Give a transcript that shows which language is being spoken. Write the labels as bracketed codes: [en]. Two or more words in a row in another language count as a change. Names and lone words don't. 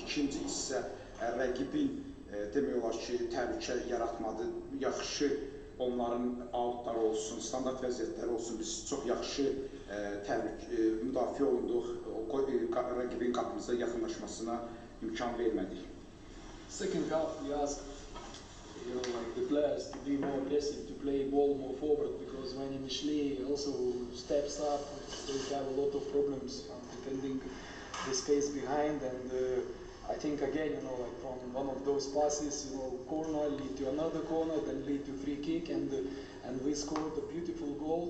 [az] İkinci hissə rəqibin demək olar ki, təhlükə yaratmadı. Yaxşı onların outları olsun, standart vəziyyətləri olsun, biz çox yaxşı müdafiə olunduq, rəqibin qapımıza yaxınlaşmasına imkan vermədik. [en] Second half, we asked, you know, like the players to be more aggressive, to play ball more forward, because when initially also steps up, they have a lot of problems defending the space behind. And I think again, you know, like from one of those passes, you know, corner lead to another corner, then lead to free kick, and we scored a beautiful goal.